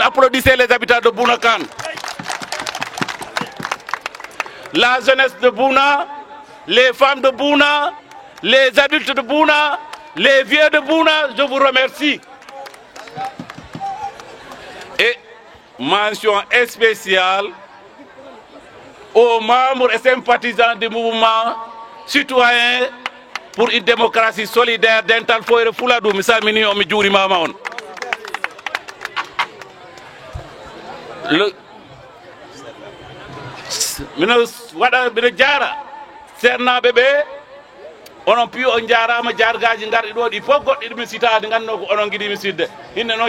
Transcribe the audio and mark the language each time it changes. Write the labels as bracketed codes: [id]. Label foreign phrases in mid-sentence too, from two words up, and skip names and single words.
[fr] Applaudissez les habitants de Bounakan. La jeunesse de Bouna, les femmes de Bouna, les adultes de Bouna, Les vieux de Bouna, je vous remercie. Et mention spéciale aux membres et sympathisants du mouvement citoyen pour une démocratie solidaire dental foire Fouladou [ff] mi salmini on mi juurimama on. Mino jara sernaɓe ɓe onon piyo on jarama jargaji garɗi ɗo ɗi fof goɗɗi ɗumi sitade ganduno ko onon guiɗimi sidde hinde noon